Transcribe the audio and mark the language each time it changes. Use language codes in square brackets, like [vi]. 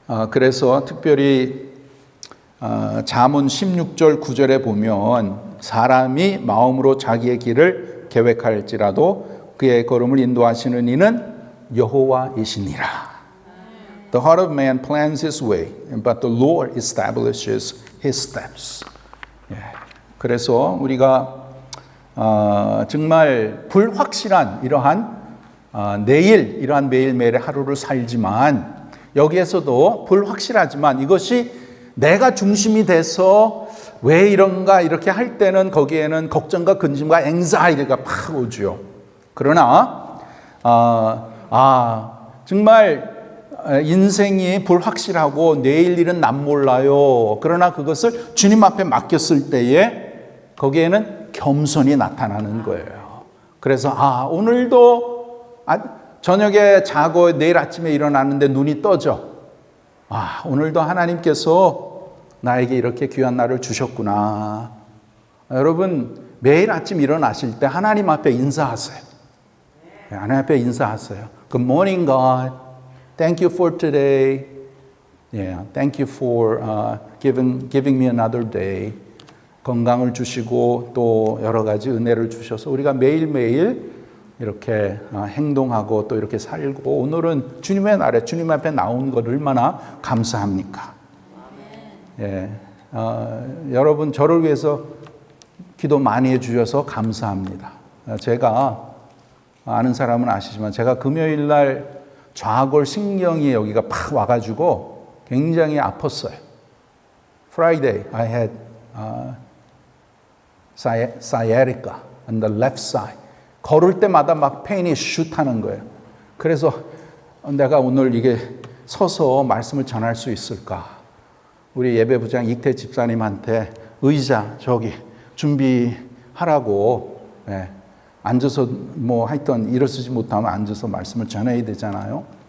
[ko] 그래서 특별히 잠언 16절 9절에 보면 사람이 마음으로 자기의 길을 계획할지라도 그의 걸음을 인도하시는 이는 여호와이시니라. [en] The heart of man plans his way, but the Lord establishes his steps. [ko] 그래서 우리가 정말 불확실한 이러한 내일 이러한 매일매일의 하루를 살지만 여기에서도 불확실하지만 이것이 내가 중심이 돼서 왜 이런가 이렇게 할 때는 거기에는 걱정과 근심과 앵자이티가 팍 오죠. 그러나 정말 인생이 불확실하고 내일 일은 난 몰라요. 그러나 그것을 주님 앞에 맡겼을 때에 거기에는 겸손이 나타나는 거예요. 그래서 오늘도 저녁에 자고 내일 아침에 일어나는데 눈이 떠져. 오늘도 하나님께서 나에게 이렇게 귀한 날을 주셨구나. 여러분 매일 아침 일어나실 때 하나님 앞에 인사하세요. 하나님 앞에 인사하세요. [en] Good morning, God. Thank you for today. Yeah, thank you for giving me another day. [ko] 건강을 주시고 또 여러 가지 은혜를 주셔서 우리가 매일매일 이렇게 행동하고 또 이렇게 살고 오늘은 주님의 날에 주님 앞에 나온 것 얼마나 감사합니까? 예, 여러분 저를 위해서 기도 많이 해주셔서 감사합니다. 제가 아는 사람은 아시지만 제가 금요일 날 좌골 신경이 여기가 팍 와가지고 굉장히 아팠어요. [en] Friday I had sciatica on the left side. [ko] 걸을 때마다 막 페인이 슛 하는 거예요. 그래서 내가 오늘 이게 서서 말씀을 전할 수 있을까? 우리 예배부장 이태 집사님한테 의자 저기 준비하라고 앉아서 뭐 하여튼 일어서지 못하면 앉아서 말씀을 전해야 되잖아요.